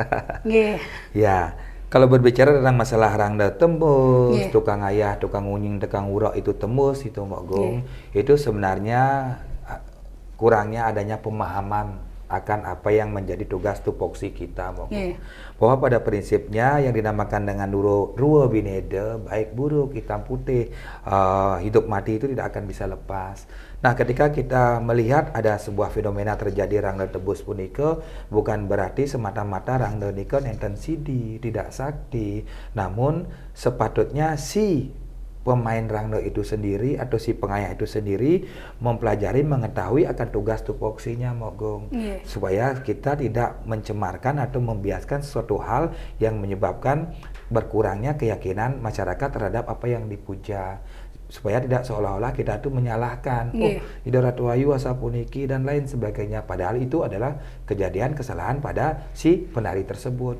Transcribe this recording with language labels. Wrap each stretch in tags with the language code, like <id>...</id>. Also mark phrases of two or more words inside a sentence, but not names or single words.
<id>Ya, kalau berbicara tentang masalah rangda tembus, tukang ayah, tukang ngunying, tukang urok itu tembus itu Mogong, itu sebenarnya kurangnya adanya pemahaman akan apa yang menjadi tugas tupoksi kita, bahwa pada prinsipnya yang dinamakan dengan dua bineda, baik buruk, hitam putih, hidup mati itu tidak akan bisa lepas. Nah, ketika kita melihat ada sebuah fenomena terjadi rangda tebus punika, bukan berarti semata-mata rangda</id> <ban>nika nenten sidi,</ban> <id>tidak sakti, namun sepatutnya si pemain rangda itu sendiri atau si pengayah itu sendiri mempelajari, mengetahui akan tugas tupoksinya Mogong, supaya kita tidak mencemarkan atau membiaskan suatu hal yang menyebabkan berkurangnya keyakinan masyarakat terhadap apa yang dipuja, supaya tidak seolah-olah kita itu menyalahkan Ida Ratu Ayu Asapuniki dan lain sebagainya, padahal itu adalah kejadian kesalahan pada si penari tersebut.</id>